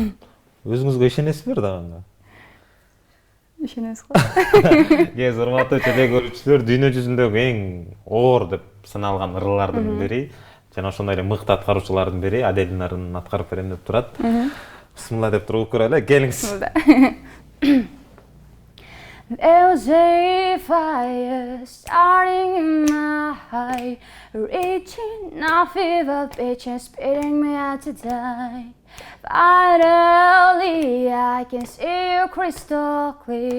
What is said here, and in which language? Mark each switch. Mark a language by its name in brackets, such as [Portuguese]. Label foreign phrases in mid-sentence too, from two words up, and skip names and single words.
[Kyrgyz] Өзүңүзгө ишенесизби ырдаганда? Ишенесиз го? Кез урматтуу теле көрүүчүлөр, дүйнө жүзүндөгү эң оор деп саналган ырлардын бири жана ошондой эле мыкты аткаруучулардын бири Адельдин ырын аткарып берем деп турат. Бисмилла деп туруп көрөлү, келиңиз. [English] There was a fire starting in my heart, reaching a fever pitch and spitting me out to die. Finally, I can see you crystal clear.